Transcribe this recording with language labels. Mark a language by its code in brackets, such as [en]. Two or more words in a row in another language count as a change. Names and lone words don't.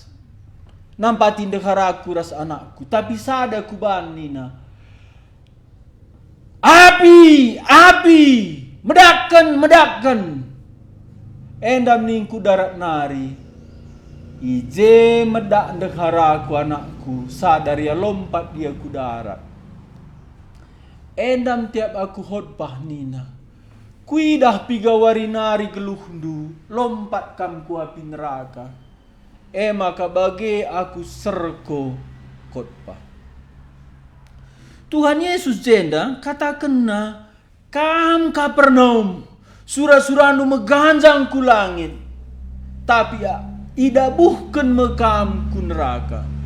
[btx] Nampatin dekaraku ras anakku. Tapi sada kuban nina. Api. Medakkan. Endam ningku darat nari. Ije medak dekaraku anakku. Sadar ya lompat dia ku darat. Endam tiap aku khotbah nina. Kuidah pigawari nari geluhndu, lompat kam ku api neraka. Maka bagi aku serko, khotbah. Tuhan Yesus jenda katakanna kam Kapernaum sura-suranu meganjang ku langit tapi ya ida buhken mekam ku neraka.